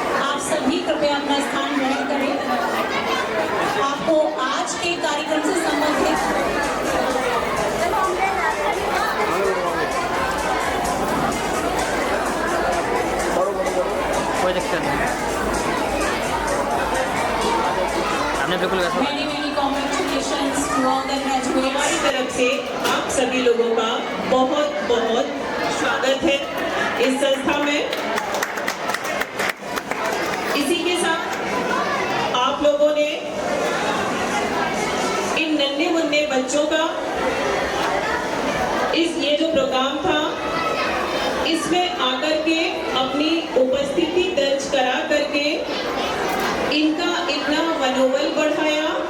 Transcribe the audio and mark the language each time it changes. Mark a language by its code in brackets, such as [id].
[hi] आप सभी कृपया अपना स्थान ग्रहण करें। आपको आज के कार्यक्रम से संबंधित कोई दिक्कत नहीं, हमने बिल्कुल वैसा [en] many many congratulations to all the graduates. [hi] हमारी तरफ से आप सभी लोगों का बहुत बहुत स्वागत है इस संस्था में। इसी के साथ आप लोगों ने इन नन्हे मुन्ने बच्चों का ये जो प्रोग्राम था, इसमें आकर के अपनी उपस्थिति दर्ज करा करके इनका इतना मनोबल बढ़ाया।